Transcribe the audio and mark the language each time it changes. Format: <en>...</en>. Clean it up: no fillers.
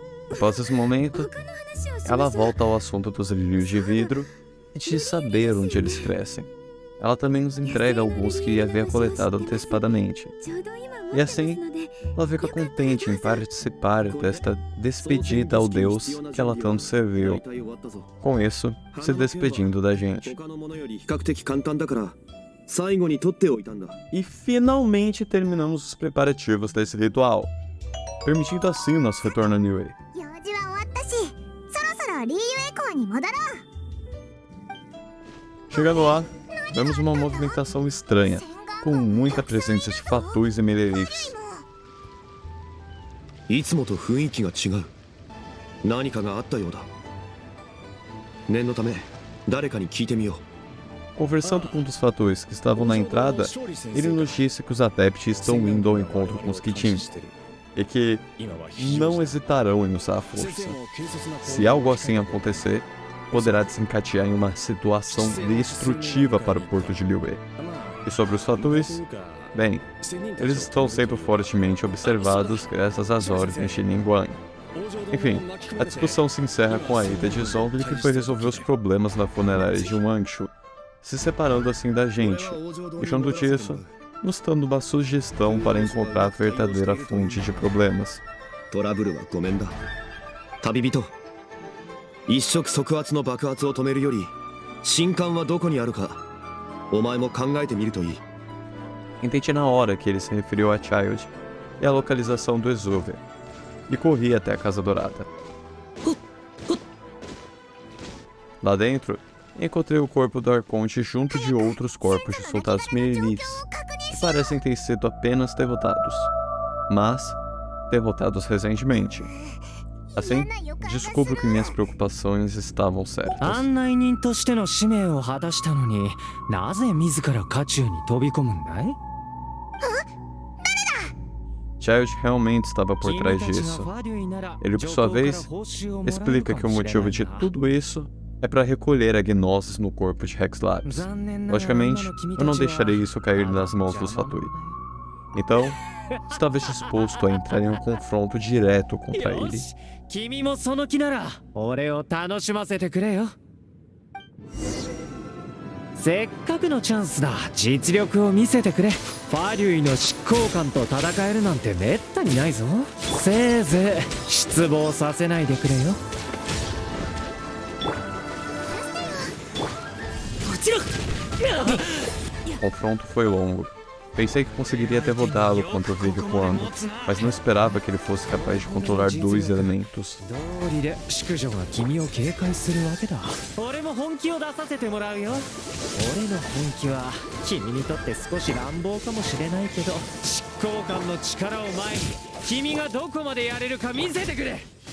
<pt>Após esse momento, ela volta ao assunto dos lírios de vidro e de saber onde eles crescem. Ela também nos entrega alguns que havia coletado antecipadamente. E assim, ela fica contente em participar desta despedida ao Deus que ela tanto serviu. Com isso, se despedindo da gente.</pt> <ja>他のものより比較的簡単だから最後に取っておいたんだ。</ja> <pt>E finalmente terminamos os preparativos desse ritual, permitindo assim nosso retorno a Niue.</pt> <ja>用事は終わったし、そろそろリーユエ港に戻ろう。</ja> <pt>Chegando lá, vemos uma movimentação estranha, com muita presença de Fatuis e Melerifes.</pt> <ja>いつもと雰囲気が違う。何かがあったようだ。念のため誰かに聞いてみよう。</ja> <pt>Conversando com um dos Fatuis que estavam na entrada, ele nos disse que os adeptos estão indo ao encontro com os Kitin, e que não hesitarão em usar a força. Se algo assim acontecer, poderá desencadear em uma situação destrutiva para o porto de Liyue. E sobre os Fatuis? Bem, eles estão sendo fortemente observados graças às ordens de Ningguang. Enfim, a discussão se encerra com a ida de Zhongli, que foi resolver os problemas na funerária de Wangshu, se separando assim da gente, e junto disso, nos dando uma sugestão para encontrar a verdadeira fonte de problemas.</pt> <ja>トラブルはごめんだ。旅人、一触即発の爆発を止めるより神官はどこにあるかお前も考えてみるといい。</ja> <pt>Entendi na hora que ele se referiu a Child e a localização do Exuver, e corri até a Casa Dourada. Lá dentro, encontrei o corpo do Arconte junto de outros corpos de soldados Melerifes, que parecem ter sido apenas derrotados, mas derrotados recentemente. Assim, descubro que minhas preocupações estavam certas.</pt> <ja>案内人としての使命を果たしたのになぜ自ら渦中に飛び込むんだい？</ja> <pt>Child realmente estava por trás disso. Ele, por sua vez, explica que o motivo de tudo isso é para recolher a gnoses no corpo de Rex Lapis. Logicamente, eu não deixarei isso cair nas mãos dos Fatui. Então, estava disposto a entrar em um confronto direto contra ele.</pt> <ja>君もその気なら俺を楽しませてくれよ。せっかくのチャンスだ。実力を見せてくれ。ファリュイの執行官と戦えるなんてめったにないぞ。せいぜい失望させないでくれよ。もちろん。</ja> <pt>O confronto foi longo. Pensei que conseguiria derrotá-lo contra o Vive Quando, mas não esperava que ele fosse capaz de controlar 2 elementos.</pt> <ja>道理で淑女が君を警戒するわけだ。俺も本気を出させてもらうよ。俺の本気は君にとって少し乱暴かもしれないけど、執行官の力を前に君がどこまでやれるか見せてくれ。</ja>